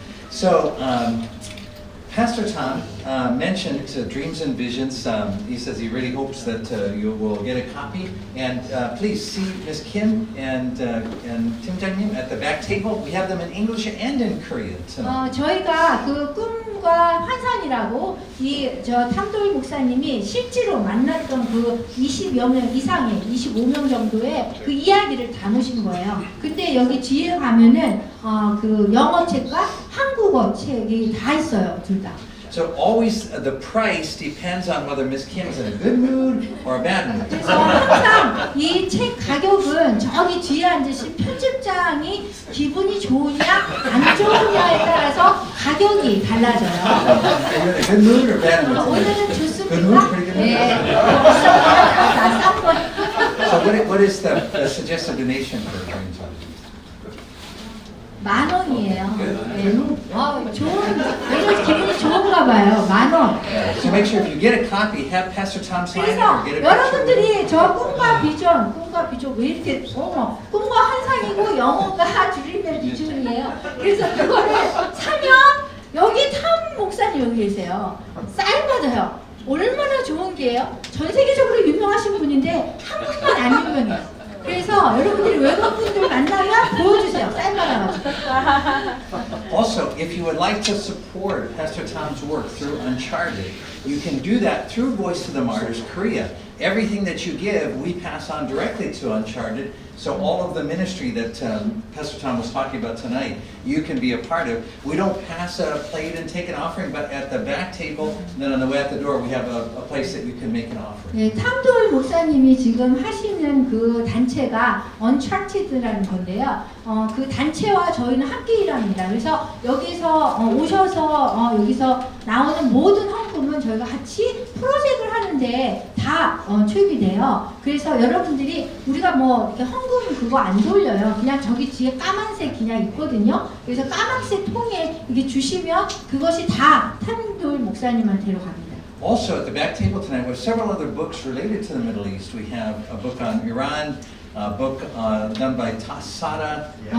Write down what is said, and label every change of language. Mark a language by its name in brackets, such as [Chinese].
[English] So, Pastor Tom mentioned dreams and visions. He says he really hopes that you will get a copy. And please see Ms. Kim and Tim Jang-nim at the back table. We have them in English and in Korean tonight. [Korean] 저희가 그 꿈과 환상이라고 저 탐도희 목사님이 실제로 만났던 그 20여 명 이상의 25명 정도의 그 이야기를 담으신 거예요. 근데 여기 뒤에 가면은 그 영어 책과 한국어 책이 다 있어요, 둘 다. [English] So always the price depends on whether Miss Kim is in a good mood or a bad mood. [Korean] 그래서 항상 이 책 가격은 저기 뒤에 앉으신 편집장이 기분이 좋으냐 안 좋으냐에 따라서 가격이 달라져요. [English] Are you in a good mood or bad mood? [Korean] 오늘은 [English] Good mood, [Korean] 좋습니까? [English] pretty good mood. [Korean] 네. 싼 거. [English] So what is the suggested donation for Dreams Home? [Korean] 10,000원이에요. 네. 오늘 기분이 좋은가 봐요. 10,000원. [English] So make sure if you get a copy, have Pastor Tom sign it or [Korean] 그래서 [English] get a picture. [Korean] 여러분들이 저 꿈과 비전 왜 이렇게 꿈과 환상이고 영어가 주림의 비전이에요. 그래서 그거를 사면 여기 탐 목사님 여기 계세요. 사인 받아요. 얼마나 좋은 게요. 전 세계적으로 유명하신 분인데 한국만 안 유명해요. 그래서 여러분들이 외국분들 만나면 보여주세요. 사인 받아가지고. [English] Also, if you would like to support Pastor Tom's work through Uncharted, you can do that through Voice of the Martyrs Korea. Everything that you give, we pass on directly to Uncharted. So all of the ministry that Pastor Tom was talking about tonight, you can be a part of. We don't pass a plate and take an offering, but at the back table, and then on the way out the door, we have a place that you can make an offering. [Korean] 네, 탐돌 목사님이 지금 하시는 그 단체가 Uncharted라는 건데요. 그 단체와 저희는 함께 일합니다. 그래서 여기서 오셔서 여기서 나오는 모든 헌금은 저희가 같이 프로젝트를 하는데 다 투입이 돼요. 그래서 여러분들이 우리가 뭐 이렇게 헌금 그거 안 돌려요. 그냥 저기 뒤에 까만색 그냥 있거든요. 그래서 까만색 통에 이게 주시면 그것이 다 탐돌 목사님한테로 갑니다. [English] Also, at the back table tonight, we have several other books related to the Middle East. We have a book on Iran, a book done by Tassada.